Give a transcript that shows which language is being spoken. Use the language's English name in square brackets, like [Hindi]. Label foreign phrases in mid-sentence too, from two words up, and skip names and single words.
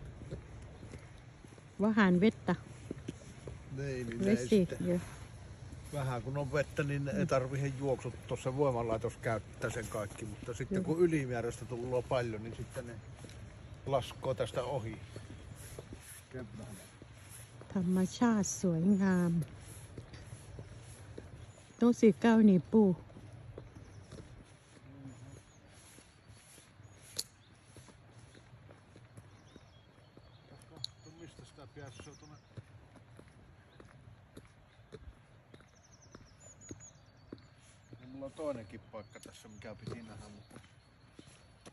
[Finnish] Vähän vettä. Niin, niin Vesi. sitten, Joo. vähän kun on vettä, niin ei tarvitse juoksut. Tuossa voimalaitos käyttää sen kaikki, mutta sitten Joo. kun ylimääräistä tulee paljon, niin sitten ne laskoo tästä ohi. Keväällä. [Thai] ธรรมชาติสวยงาม [Finnish] tosi kaunii puu. Mistä sitä pääsee? Se on tuonne... Ja mulla on toinenkin paikka tässä, mikä piti nähdä, mutta...